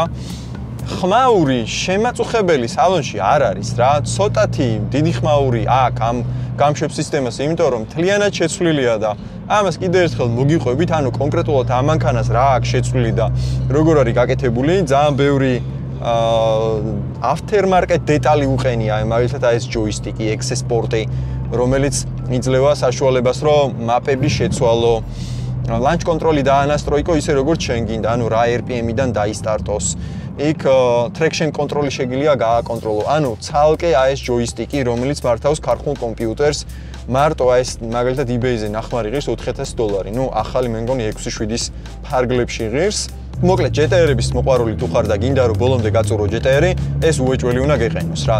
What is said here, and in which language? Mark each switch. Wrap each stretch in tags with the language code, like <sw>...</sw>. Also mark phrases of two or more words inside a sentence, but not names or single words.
<ka>ხმაური შემაწუხებელი სალონში არ არის რა, ცოტათი დიდი ხმაური აქვს ამ გამშვებ სისტემას, იმიტომ რომ მთლიანად შეცვლილია და ამას კიდევ ერთხელ მოგიყვებით, ანუ კონკრეტულად ამ მანქანას რა აქვს შეცვლილი და როგორ არის გაკეთებული, ძალიან ბევრი aftermarket დეტალი უყენია, მაგალითად ეს ჯოისტიკი, XS პორტი, რომელიც იძლევა საშუალებას, რომ მაპები შეცვალო,</ka> <en>launch control-</en> <ka>ი დაანასტროიკო ისე როგორც შენ გინდა, ანუ რა RPM-დან დაისტარტოს. იქ</ka> <en>traction control-</en> <ka>ი შეგიძლია გააკონტროლო. ანუ ცალკე ეს ჯოისტიკი, რომელიც მართავს ქარხნულ კომპიუტერს, მარტო ეს მაგალითად eBay-ზე ნახმარი ღირს $4,000. ნუ ახალი მე მგონი 6-7-ის ფარგლებში ღირს. მოკლედ GTR-ების მოყვარული თუ ხარ და გინდა რომ ბოლომდე გაწურო GTR-ი, ეს უეჭველი უნდა გეყენოს რა.</ka>